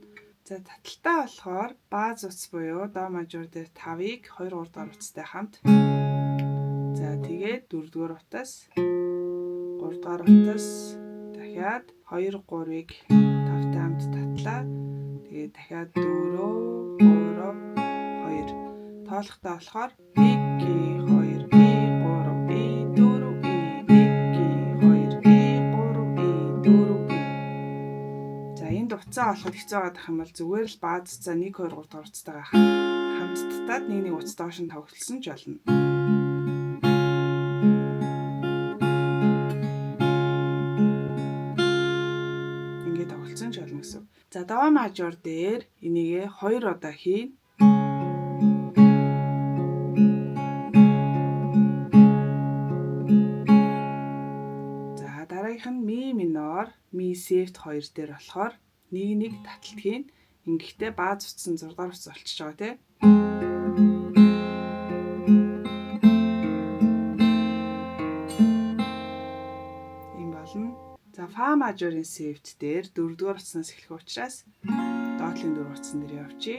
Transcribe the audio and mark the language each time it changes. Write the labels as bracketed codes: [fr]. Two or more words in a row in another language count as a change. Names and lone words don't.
[mn] За таталтай болохоор бааз утас буюу до мажор дээр 5-ыг 2 3 дугаар утастай хамт. За тэгээд 4-р утас, 3-р утас, дахиад 2 3-ыг 5-тай хамт татлаа. Тэгээд дахиад 4 3 2 тоолохтой болохоор 1 ги 2 и 3 и 4 и 1 ги 2 и 3 и 4 и. За энд утсаа олоход хэцүү байгаа юм бол зүгээр л бааз утсаа 1 2 3 дугаар утастайгаа хамт татаад нэг утас доош нь тоглосон ч болно. Ингээд тоглосон ч болно гэсэн. За до мажор дээр энийгээ 2 удаа хийн. За дараагийнх нь ми минор, ми сефт 2 дээр болохоор нэг таталт хийн. Ингэхдээ бааз утсан 6 дугаар утас болчихж байгаа тийм. Ийм болно. За мажорын севт дээр 4-р утаснаас эхлэх учраас доотлын 4 утсан дээр явчих.